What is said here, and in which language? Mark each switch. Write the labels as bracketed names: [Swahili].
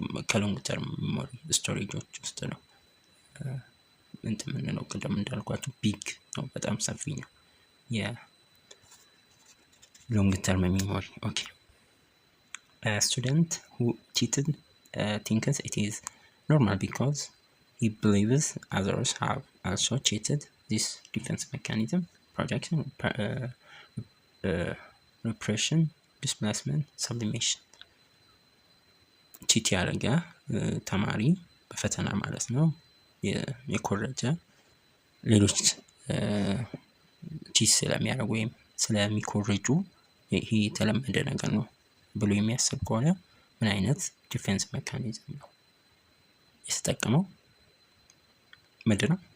[Amharic] ከሎንግ ተርም ሜሞሪ ስቶሬጆች ውስጥ ነው እንትን የምንለው። ቅድም እንዳልኳችሁ ቢግ ነው፣ በጣም ሰፊ ነው የሎንግ ተርም ሜሞሪ። ኦኬ [English] student who cheated thinks it is normal because he believes others have also cheated. This defense mechanism, projection, repression, displacement, sublimation. [Amharic] ቺት ያደረገ ተማሪ በፈተና ማለት ነው የኮረጀ ሌሎች ቺት ስለሚያደርጉ ወይም ስለሚኮረጁ ይሄ የተለመደ ነገር ነው ብሎ የሚያስብ ከሆነ ምን አይነት ዲፌንስ ሜካኒዝም ነው የተጠቀመው? ምንድነው?